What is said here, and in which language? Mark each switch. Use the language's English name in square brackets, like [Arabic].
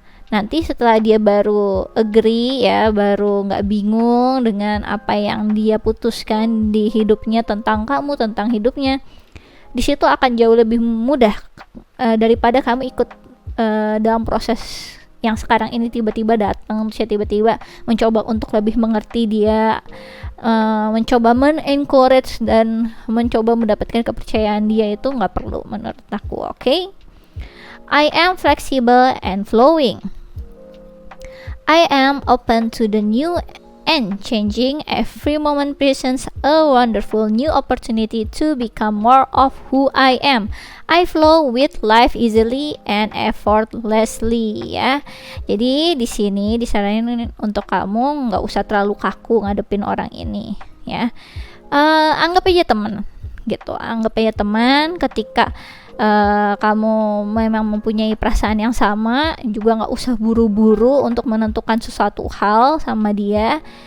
[Indonesian] Nanti setelah dia baru agree ya, baru nggak bingung dengan apa yang dia putuskan di hidupnya tentang kamu, tentang hidupnya, di situ akan jauh lebih mudah daripada kamu ikut dalam proses yang sekarang ini tiba-tiba datang, saya tiba-tiba mencoba untuk lebih mengerti dia, mencoba men-encourage dan mencoba mendapatkan kepercayaan dia. Itu nggak perlu menurut aku. Oke? [English] I am flexible and flowing. I am open to the new and changing. Every moment presents a wonderful new opportunity to become more of who I am. I flow with life easily and effortlessly ya. [Indonesian] Jadi di sini disaranin untuk kamu nggak usah terlalu kaku ngadepin orang ini ya. Anggap aja teman gitu. Anggap aja teman. Ketika kamu memang mempunyai perasaan yang sama, juga nggak usah buru-buru untuk menentukan sesuatu hal sama dia.